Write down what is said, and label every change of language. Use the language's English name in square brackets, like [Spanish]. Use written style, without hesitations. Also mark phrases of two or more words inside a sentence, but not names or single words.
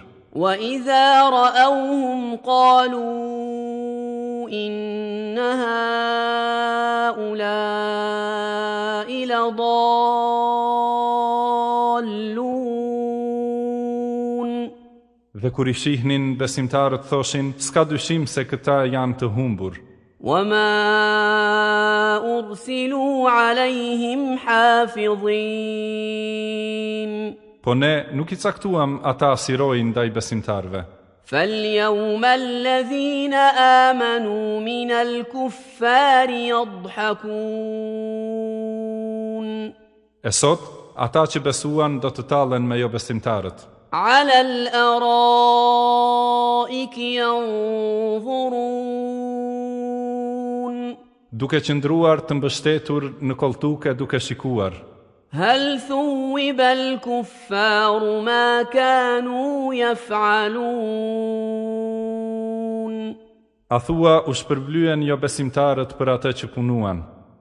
[Arabic] وإذا رأوهم قالوا إن هؤلاء لضالون [Albanian] Dhe kur I shihnin, besimtarët thoshin, s'ka dyshim se këta janë të humbur. [Arabic] وما أرسلوا عليهم حافظين [Albanian] Po ne nuk I caktuam ata si rojë ndaj besimtarve. [Arabic] فاليوم الذين آمنوا من الكفار يضحكون [Albanian] E sot, ata që besuan do të tallen me jo besimtarët. [Arabic] على الأرائك ينظرون [Albanian] Duke qëndruar të mbështetur në koltuke duke shikuar. [Arabic] هل ثوب الكفار ما كانوا يفعلون [Albanian] A thua u shpërblyen jo besimtarët për atë që punuan.